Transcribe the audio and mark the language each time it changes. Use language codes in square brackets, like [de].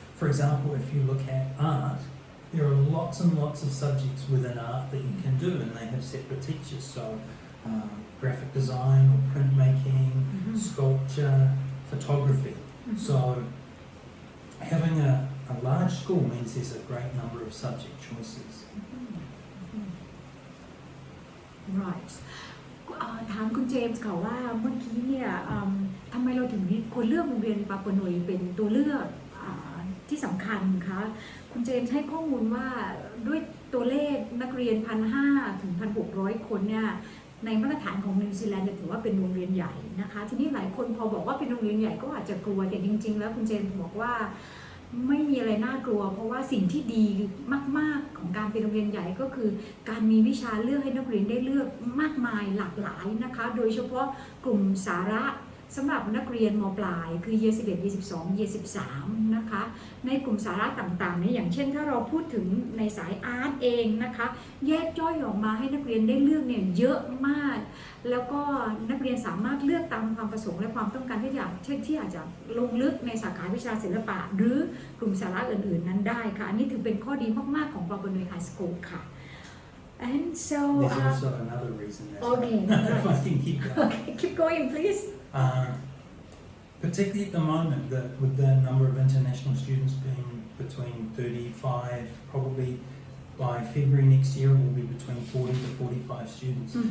[en] For example, if you look at art, there are lots and lots of subjects within art that you can do, and they have separate teachers. So graphic design or printmaking, sculpture, photography. So having a large school means there's a great number of subject choices. Right. [th] ถามคุณเจมส์ค่ะว่าเมื่อกี้เนี่ยทำไมเราถึงควรเลือกโรงเรียนปาปานุยเป็นตัวเลือกที่สำคัญคะคุณเจมส์ให้ข้อมูลว่าด้วยตัวเลขนักเรียน 1,500 ถึง 1,600 คนเนี่ย ในมาตรฐานของนิวซีแลนด์ถือว่าเป็นโรงเรียนใหญ่นะคะทีนี้หลายคนพอบอกว่าเป็นโรงเรียนใหญ่ก็อาจจะกลัวแต่จริงๆแล้วคุณเจนบอกว่าไม่มีอะไรน่ากลัวเพราะว่าสิ่งที่ดี มากๆของการเป็นโรงเรียนใหญ่ก็คือการมีวิชาเลือกให้นักเรียนได้เลือกมากมายหลากหลายนะคะโดยเฉพาะกลุ่มสาระ สำหรับนักเรียนม.ปลายคือ Year 11 Year 12 Year 13นะคะในกลุ่มสาระต่างๆเนี่ยอย่างเช่นถ้าเราพูดถึงในสายอาร์ตเองนะคะแยกย่อยออกมาให้นักเรียนได้เลือกเนี่ยเยอะมากแล้วก็นักเรียนสามารถเลือกตามความประสงค์และความต้องการที่อาจจะลงลึกในสาขาวิชาศิลปะหรือกลุ่มสาระอื่นๆนั้นได้ค่ะอันนี้ถือเป็นข้อดีมากๆของ Papanui High School ค่ะ [en] and so there's also another reason okay if I can keep going. okay keep going please particularly at the moment with the number of international students being between 35 probably by February next year it will be between 40 to 45 students.